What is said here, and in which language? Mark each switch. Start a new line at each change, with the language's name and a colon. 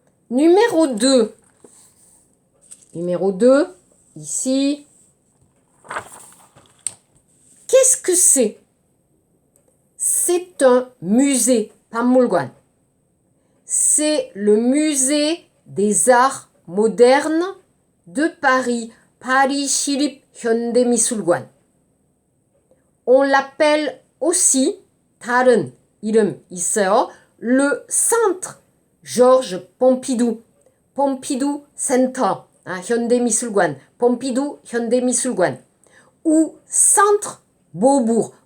French: Numéro 2. Numéro 2, ici. Qu'est-ce que c'est? C'est un musée. 박물관. C'est le musée des arts modernes de Paris.
Korean: Paris 시립 현대미술관.
French: On l'appelle aussi,
Korean: 다른 이름 있어요.
French: Le centre Georges Pompidou.
Korean: Pompidou Center. 현대미술관.
French: Pompidou 현대미술관. Ou centre Beaubourg.